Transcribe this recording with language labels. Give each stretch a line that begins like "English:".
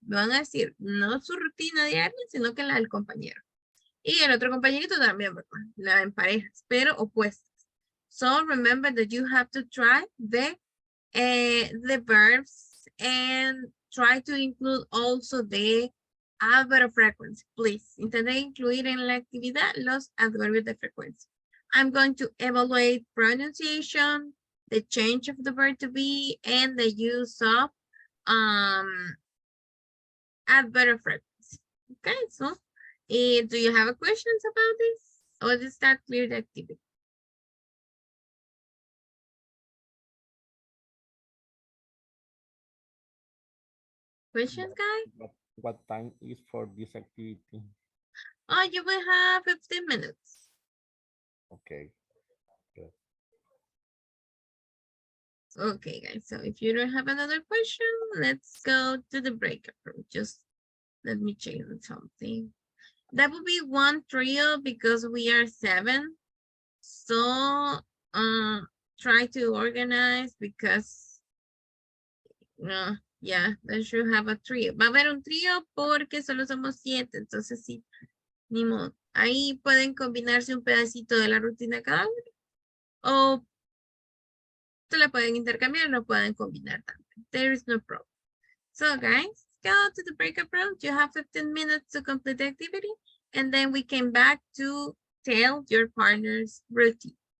Spanish: Me van a decir, no su rutina diaria, sino que la del compañero. Y el otro compañerito también, ¿verdad? La en parejas, pero opuestas.
English: So remember that you have to try the verbs and try to include also the adverb frequency, please.
Spanish: Intenten incluir en la actividad los adverbios de frecuencia.
English: I'm going to evaluate pronunciation, the change of the verb to be, and the use of adverb frequency. Okay, so do you have questions about this? Or is that clear the activity? Questions, guys? What time is for this activity? Oh, you will have 15 minutes. Okay. Good. Okay, guys, so if you don't have another question, let's go to the breakout room. Just let me check something. That would be one trio because we are 7. So try to organize because no, yeah, they should have a trio.
Spanish: Va a haber un trío porque solo somos 7, entonces sí, ni modo. Ahí pueden combinarse un pedacito de la rutina cada uno o se la pueden intercambiar, no pueden combinar también.
English: There is no problem. So guys, go to the breakout room. You have 15 minutes to complete the activity and then we came back to tell your partner's routine.